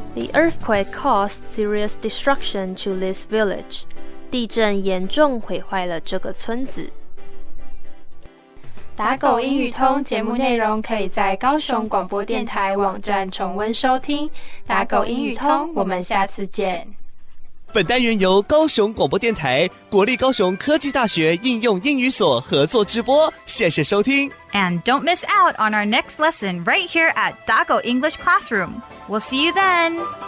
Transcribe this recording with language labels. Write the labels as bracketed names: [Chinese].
[English] The earthquake caused serious destruction to this village. [Chinese] 地震严重毁坏了这个村子。打狗英语通节目内容可以在高雄广播电台网站重温收听。打狗英语通，我们下次见。本单元由高雄广播电台、国立高雄科技大学应用英语所合作直播，谢谢收听。 [English] And don't miss out on our next lesson right here at Daco English Classroom. We'll see you then.